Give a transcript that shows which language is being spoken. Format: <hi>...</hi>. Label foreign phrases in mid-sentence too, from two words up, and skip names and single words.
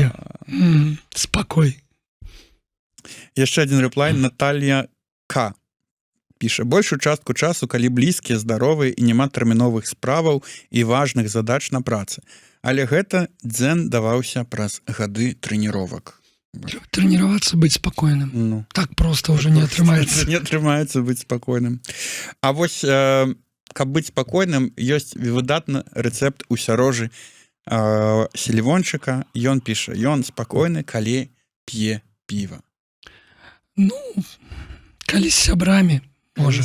<be>Спакой. Яшчэ адзін рэплай. Наталья К. Піша: большую частку часу, калі блізкія, здаровыя і няма тэрміновых справаў і важных задач на працы. Але гэта дзен даваўся праз гады трэніровак.</be> <ru>Тренироваться, быть спокойным. Ну, Так просто уже</ru> <be>не атрымаецца. не атрымаецца быць спакойным. А вось, каб быць спакойным, ёсць выдатны рэцэпт у сярожы Селівончыка. Ён піша: ён спакойны, калі п'е піва. Ну, калі з сябрамі, можа.</be>